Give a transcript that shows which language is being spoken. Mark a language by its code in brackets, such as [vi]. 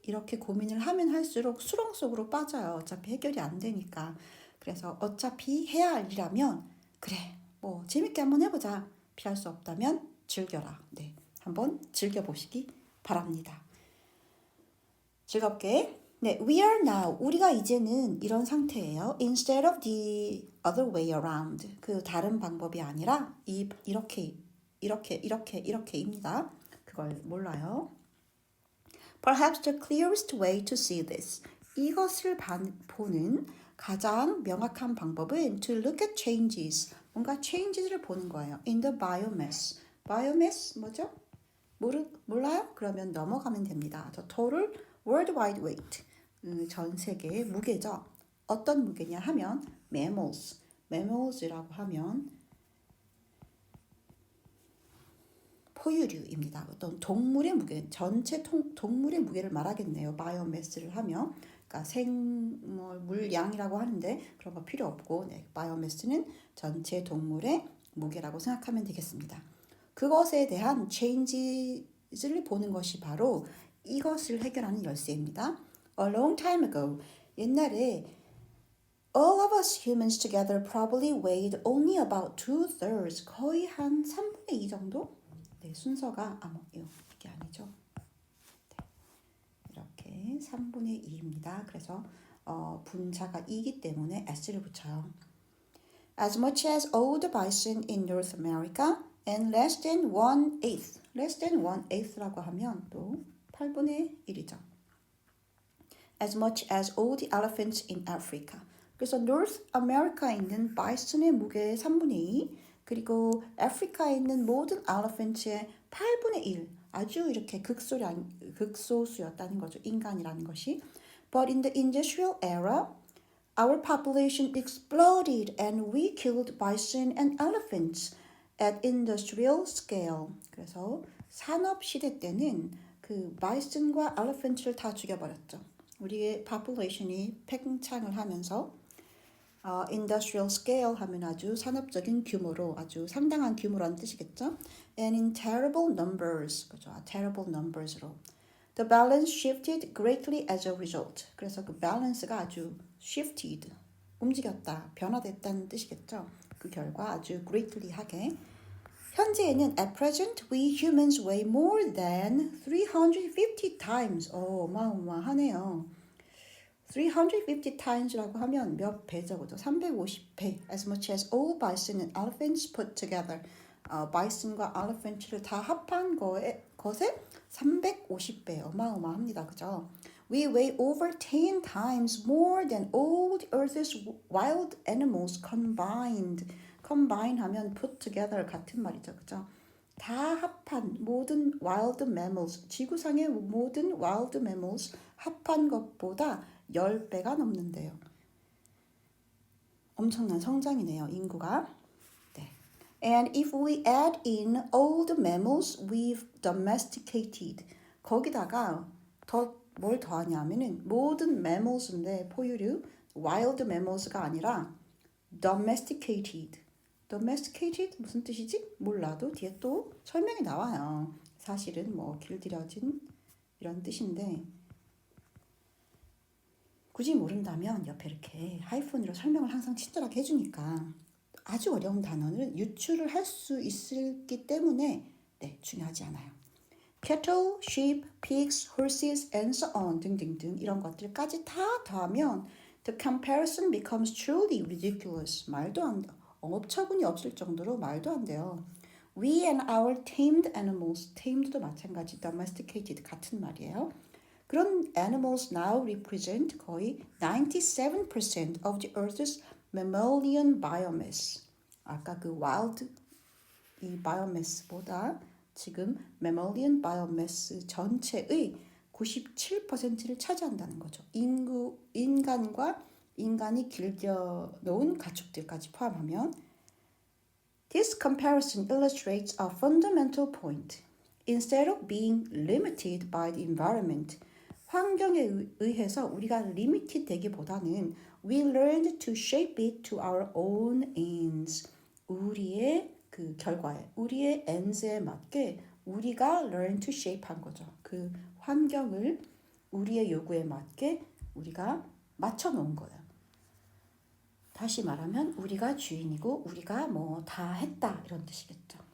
[ko] 이렇게 고민을 하면 할수록 수렁 속으로 빠져요. 어차피 해결이 안 되니까. 그래서 어차피 해야 할 일이라면 그래 뭐 재밌게 한번 해보자. 피할 수 없다면 즐겨라. 네, 한번 즐겨보시기 바랍니다. 즐겁게. 네, [en] we are now. [ko] 우리가 이제는 이런 상태예요. [en] Instead of the other way around. [ko] 그 다른 방법이 아니라 이렇게입니다. 그걸 몰라요. [en] Perhaps the clearest way to see this. [ko] 이것을 보는 가장 명확한 방법은 [en] to look at changes. [ko] 뭔가 changes를 보는 거예요. [en] In the biomass. biomass [ko] 뭐죠? 몰라요? 그러면 넘어가면 됩니다. [en] The total worldwide weight. [ko] 전 세계의 무게죠. 어떤 무게냐 하면 mammals. mammals라고 하면 포유류입니다. 어떤 동물의 무게, 전체 동물의 무게를 말하겠네요. 바이오매스를 하면. 그러니까 물량이라고 하는데 그런 거 필요 없고, 네, 바이오매스는 전체 동물의 무게라고 생각하면 되겠습니다. 그것에 대한 changes를 보는 것이 바로 이것을 해결하는 열쇠입니다. [en] A long time ago, [ko] 옛날에 [en] all of us humans together probably weighed only about 2/3, [ko] 거의 한 3분의 2 정도? 네, 순서가 이게 아니죠. 네, 이렇게 3분의 2입니다. 그래서 분자가 2이기 때문에 s를 붙여요. [en] As much as all the bison in North America and less than 1/8. less than [ko] 1/8라고 하면 또 8분의 1이죠. [en] As much as all the elephants in Africa. [ko] 그래서 North America에 있는 bison의 무게의 3분의 2, 그리고 아프리카에 있는 모든 elephant의 8분의 1. 아주 이렇게 극소수였다는 거죠. 인간이라는 것이. [en] But in the industrial era, our population exploded and we killed bison and elephants at industrial scale. [ko] 그래서 산업 시대 때는 그 bison과 elephant를 다 죽여버렸죠. 우리의 population이 팽창을 하면서 industrial scale 하면 아주 산업적인 규모로, 아주 상당한 규모라는 뜻이겠죠. [en] And in terrible numbers, [ko] 그죠? [en] terrible numbers로. The balance shifted greatly as a result. [ko] 그래서 그 balance가 아주 shifted, 움직였다, 변화됐다는 뜻이겠죠. 그 결과 아주 greatly하게. 현재에는 [en] at present we humans weigh more than 350 times. [ko] 어마어마하네요. 350 times라고 하면 몇 배죠? 350배. [en] As much as all bison and elephants put together. [ko] bison과 elephant를 다 합한 것에 350배. 어마어마합니다. 그죠? [en] We weigh over 10 times more than all the earth's wild animals combined. [ko] combine 하면 [en] put together [ko] 같은 말이죠. 그죠? 다 합한 모든 wild mammals, 지구상의 모든 wild mammals 합한 것보다 10배가 넘는데요. 엄청난 성장이네요. 인구가. 네. [en] And if we add in all the mammals we've domesticated. [ko] 거기다가 뭘 더하냐면은 모든 mammals인데 포유류, wild mammals가 아니라 domesticated. domesticated 무슨 뜻이지? 몰라도 뒤에 또 설명이 나와요. 사실은 뭐 길들여진 이런 뜻인데 굳이 모른다면 옆에 이렇게 하이픈으로 설명을 항상 친절하게 해주니까 아주 어려운 단어는 유추를 할 수 있기 때문에 네, 중요하지 않아요. [en] cattle, sheep, pigs, horses, and so on [ko] 등등등 이런 것들까지 다 더하면 [en] the comparison becomes truly ridiculous. [ko] 말도 안 돼. 어처구니 없을 정도로 말도 안 돼요. [en] We and our tamed animals, [ko] tamed도 마찬가지, domesticated 같은 말이에요. 그런 [en] animals now represent [ko] 거의 [en] 97% of the Earth's mammalian biomass. [ko] 아까 그 wild 이 biomass보다 지금 mammalian biomass 전체의 97%를 차지한다는 거죠. 인간과 인간이 길겨놓은 가축들까지 포함하면 [en] This comparison illustrates a fundamental point. Instead of being limited by the environment, [ko] 환경에 의해서 우리가 limited 되기보다는 [en] we learned to shape it to our own ends. [ko] 우리의 그 결과에, 우리의 ends에 맞게 우리가 learn to shape 한 거죠. 그 환경을 우리의 요구에 맞게 우리가 맞춰 놓은 거예요. 다시 말하면 우리가 주인이고 우리가 뭐 다 했다 이런 뜻이겠죠.